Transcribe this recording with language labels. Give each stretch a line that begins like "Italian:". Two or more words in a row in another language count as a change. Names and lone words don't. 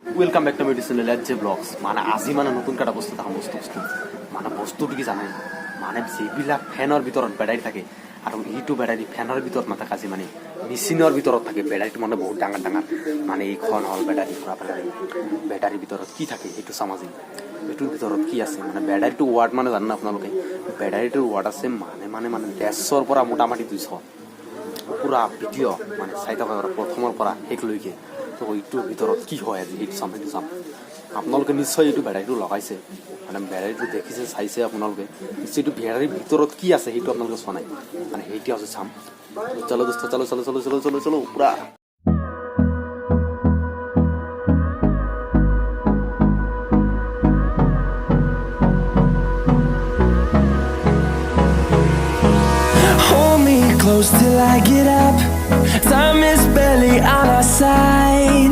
English: welcome back to my channel
Assamese: এজ জে ব্লগস মানে আজি মানে নতুন কাটা বস্তু দেখা বস্তু মানে বস্তুটো কি জানে মানে যিবিলাক ফেনৰ ভিতৰত বেটাৰী থাকে আৰু ইটো বেটাৰী ফেনৰ ভিতৰত নাথাকে আজি মানে মেচিনৰ ভিতৰত থাকে বেটাৰীটো মানে বহুত ডাঙৰ ডাঙৰ মানে এইখন হ'ল বেটাৰী পুৰা বেটাৰীৰ ভিতৰত কি থাকে সেইটো চাম আজি এইটোৰ ভিতৰত কি আছে মানে বেটাৰীটো ৱাট মানে জানে আপোনালোকে বেটাৰীটোৰ ৱাট আছে মানে 150ৰ পৰা মোটামুটি 200 পুৰা ভিডিঅ' মানে চাই থকা প্ৰথমৰ পৰা শেষলৈকে তো এইটোৰ ভিতৰত কি হয় আজি সেইটো চাম আপোনালোকে নিশ্চয় এইটো বেটাৰীটো লগাইছে মানে বেটাৰীটো দেখিছে চাইছে আপোনালোকে নিশ্চয় এইটো বেটাৰীৰ ভিতৰত কি আছে সেইটো আপোনালোকে চোৱা নাই মানে সেইটো আছে চাম
Hindi: चलो दोस्त चलो चलो चलो चलो चलो चलो
Assamese: পুৰা
English: Close till I get up. Time is barely on our side.